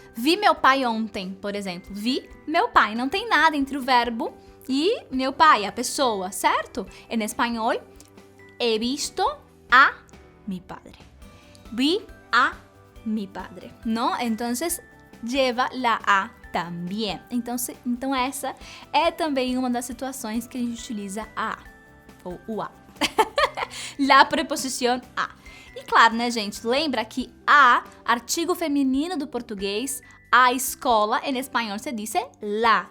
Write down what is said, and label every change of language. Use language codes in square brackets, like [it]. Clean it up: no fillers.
[pt] Vi meu pai ontem, por exemplo. Vi meu pai. Não tem nada entre o verbo e meu pai, a pessoa, certo? Em espanhol, [es] he visto a mi padre. Vi a mi padre, ¿no? Entonces, lleva la a también. [pt] Então essa é também uma das situações que a gente utiliza a, ou o a. La preposição a. E claro, né, gente? Lembra que a, artigo feminino do português, a escola, em espanhol se diz la.